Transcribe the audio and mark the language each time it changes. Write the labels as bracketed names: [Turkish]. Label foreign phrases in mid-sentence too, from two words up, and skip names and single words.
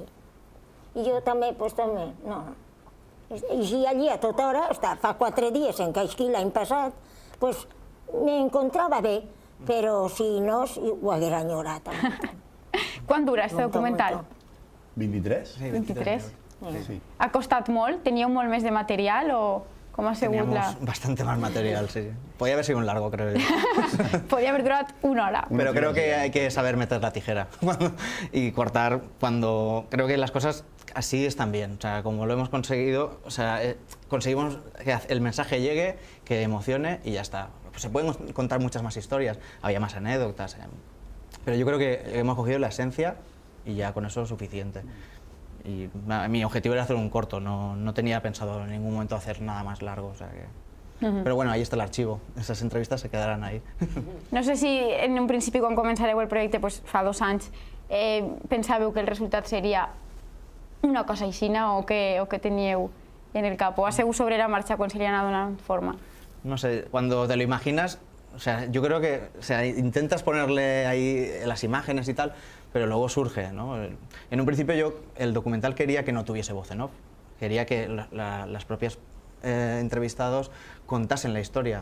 [Catalan] I jo també, doncs també, no. I si allí a tota hora, fa 4 dies en Caixquí l'any passat, doncs m'encontrava bé, però si no, ho haguera enyorat. Quan dura este documental? 23? 23. Sí. Ha costat molt? Teníeu molt més de material o com ha sigut la...? [Spanish] Teníamos bastante más material, sí. Podía haber sido un largo, creo yo. Podría haber durado 1 hora. Pero creo que hay que saber meter la tijera y cortar cuando... Creo que las cosas así están bien. O sea, como lo hemos conseguido, o sea, conseguimos que el mensaje llegue, que emocione y ya está. Se pueden contar muchas más historias, había más anécdotas, pero yo creo que hemos cogido la esencia y ya con eso es suficiente. Y mi objetivo era hacer un corto, no tenía pensado en ningún momento hacer nada más largo, o sea que... [Catalan] Però bueno, ahí està l'arxivo, [Spanish] esas entrevistas se quedaran ahí. [Catalan] No sé si en un principi quan començareu el projecte, fa 2 anys, pensàveu que el resultat seria una cosa aixina o que teníeu en el cap, o ha sigut sobre la marxa quan se li ha anat donant forma? [Spanish] No sé, cuando te lo imaginas, o sea, yo creo que intentas ponerle ahí las imágenes y tal, pero luego surge, ¿no? En un principio yo el documental quería que no tuviese voz en off, quería que las propias entrevistados contasen la historia.